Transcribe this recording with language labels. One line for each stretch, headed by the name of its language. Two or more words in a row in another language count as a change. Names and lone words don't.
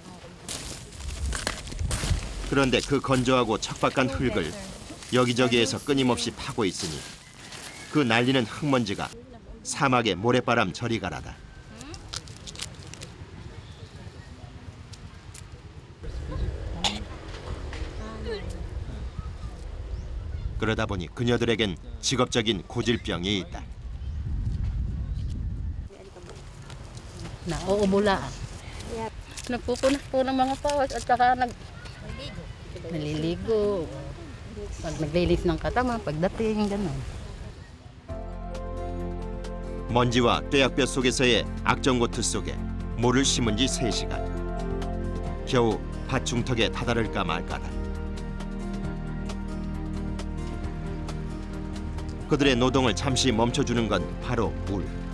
Korean: 그런데 그 건조하고 척박한 흙을 여기저기에서 끊임없이 파고 있으니 그 날리는 흙먼지가 사막의 모래바람 저리 가라다. 그러다 보니 그녀들에겐 직업적인 고질병이 있다.
Filipino: Nauubulaan. Nagpupunas po ng mga pawas at saka naliligo. Pag naglilis ng katawan, pagdating, gano'n.
Korean: 먼지와 뙤약볕 속에서의 악정고투 속에 모를 심은 지 3시간. 겨우 밭 중턱에 다다를까 말까다. 그들의 노동을 잠시 멈춰주는 건 바로 물.